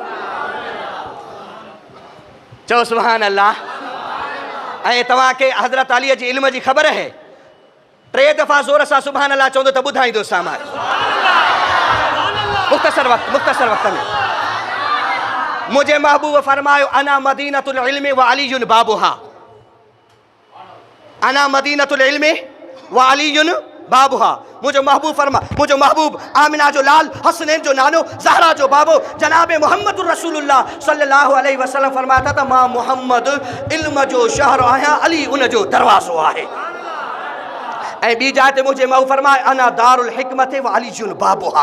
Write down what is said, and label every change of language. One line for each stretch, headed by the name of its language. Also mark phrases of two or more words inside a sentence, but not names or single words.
Arabic: चओ سبحان الله.
Sindhi: ऐं तव्हांखे हज़रत अलीअ जी इल्म जी ख़बर है, 3 दफ़ा ज़ोर सां
Arabic: سبحان الله
Sindhi: चवंदो त ॿुधाईंदो सामान। मुख़्तसर वक़्त में मुझे महबूब फरमायो
Arabic: أنا مدينة العلم وعلي بابها. أنا مدينة العلم وعلي بابها.
Sindhi: मुझो महबूब फरमा, मुझो महबूब आमिना जो लाल, हसनैन जो नानो, ज़हरा जो बाबो, जनाब मोहम्मद रसूलुल्लाह
Arabic: صلى الله عليه وسلم
Sindhi: फरमाता था मां मोहम्मद इल्म जो शहर आहियां, अली उन जो दरवाज़ो आहे। ऐं ॿी जाइ ते मुझे महबूब फरमाए
Arabic: أنا دار الحكمة وعلي بابها.